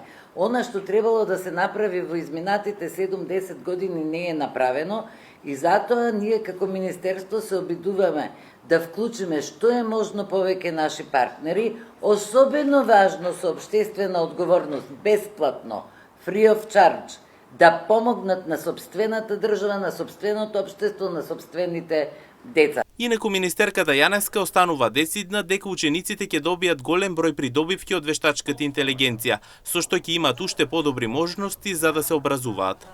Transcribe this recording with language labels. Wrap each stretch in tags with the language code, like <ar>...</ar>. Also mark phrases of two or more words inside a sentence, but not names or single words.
<mk>Она што требало да се направи во изминатите 7-10 години не е направено и затоа ние како Министерство се обидуваме да вклучиме што е можно повеќе наши партнери, особено важно со општествена одговорност, бесплатно,</mk> <en>free of charge,</en> <mk>да помогнат на сопствената држава, на сопственото општество, на сопствените деца. Инаку министерката Јаневска останува децидна дека учениците ќе добијат голем број придобивки од вештачката интелигенција, со што ќе имат уште подобри можности за да се образуваат.</mk>